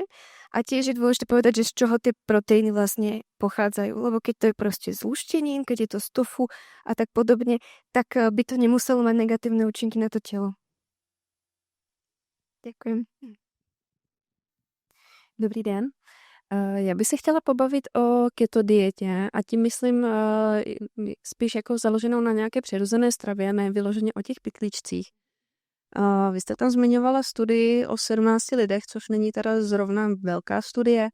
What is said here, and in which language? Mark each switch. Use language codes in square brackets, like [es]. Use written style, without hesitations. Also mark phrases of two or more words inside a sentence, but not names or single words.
[sk] A tiež je dôležité povedať, že z čoho tie proteíny vlastne pochádzajú. Lebo keď to je proste z luštenín, keď je to z tofu a tak podobne, tak by to nemuselo mať negatívne účinky na to telo. Ďakujem. [cs] Dobrý den. Já bych se chtěla pobavit o keto dietě a tím myslím spíš jako založenou na nějaké přirozené stravě, ne vyloženě o těch pytlíčcích. Vy jste tam zmiňovala studii o 17 lidech, což není teda zrovna velká studie.